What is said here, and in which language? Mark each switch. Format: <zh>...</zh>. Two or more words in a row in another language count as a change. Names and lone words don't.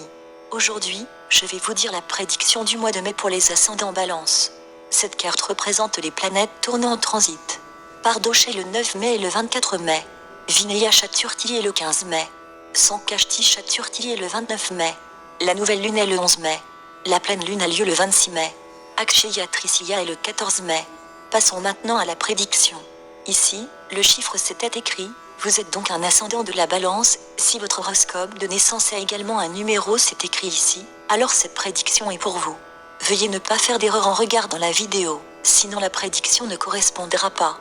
<fr>Aujourd'hui, je vais vous dire la prédiction du mois de mai pour les ascendants Balance. Cette carte représente les planètes tournant en transit. Pardoché le 9 mai et le 24 mai. Vinaya Chaturthi est le 15 mai. Sankashti Chaturthi est le 29 mai. La nouvelle lune est le 11 mai. La pleine lune a lieu le 26 mai. Akshaya Tritiya est le 14 mai. Passons maintenant à la prédiction. Ici, le chiffre 7 est écrit. Vous êtes donc un ascendant de la Balance. Si votre horoscope de naissance a également un numéro, c'est écrit ici, alors cette prédiction est pour vous. Veuillez ne pas faire d'erreur en regardant la vidéo, sinon la prédiction ne correspondra pas.</fr>